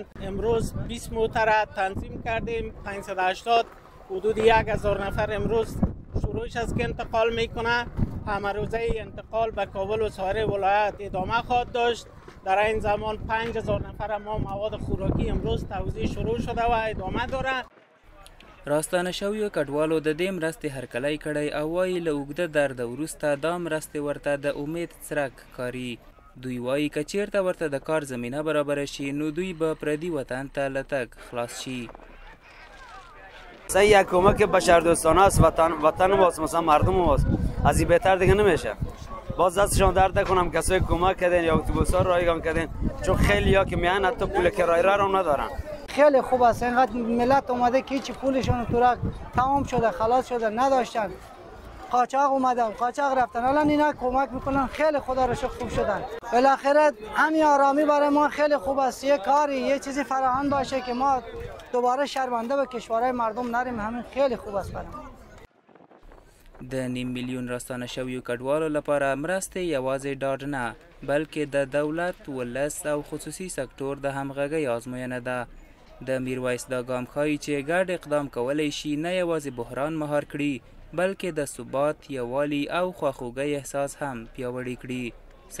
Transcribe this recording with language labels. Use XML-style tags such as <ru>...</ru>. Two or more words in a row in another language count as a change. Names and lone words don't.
<fa>امروز 20 موتر تنظیم کردیم، 580 حدود 1000 نفر امروز شروعش است که انتقال میکنه. همه روزه انتقال به کابل و سایر ولایت ادامه خواهد داشت. در این زمان 5000 نفر ما مواد خوراکی امروز توزیع شروع شده و ادامه داره.</fa> <ps>راستانه شویو کډوالو د دې مرستې هرکلی کړی او وایي له اوږده درده وروسته دا مرستې ورته د امید څرک کاري. دوی وایي که چیرته ورته د کار زمینه برابره شي نو دوی به پردي وطن ته له تګ خلاص شي.</ps> <fa>یک کمک بشردوستانه است، وطن ماست، مثلا مردم ماست، از این بهتر دیگه نمیشه. باز دستشان درد نکنم کسایی کمک کردن یا اتوبوس‌ها رو رایگان کردن، چون خیلی‌ها که میان حتی پول کرایه را ندارن. خیلی خوب است، اینقدر ملت اومده که هیچ پولشون تو تمام شده، خلاص شده، نداشتن، قاچاق اومدن، قاچاق رفتن، الان اینا کمک میکنن، خیلی خدا رو شکر خوب شدن. بالاخره همین آرامی برای ما خیلی خوب است، یه کاری یه چیزی فراهم باشه که ما دوباره شرمنده به کشورهای مردم نریم، همین خیلی خوب است برای ما.</fa> <ps>د 9 میلیون راستانه شویو کډوالو لپاره مرستې یوازې ډاډ نه بلکې د دولت، ولس او خصوصي سکتور د همغږۍ ازموینه ده. د میرویس دا ګام ښایي چې ګډ اقدام کولی شي نه یوازې بحران مهار کړي بلکې د ثبات، یووالي او خواخوږۍ احساس هم پیاوړی کړي.</ps>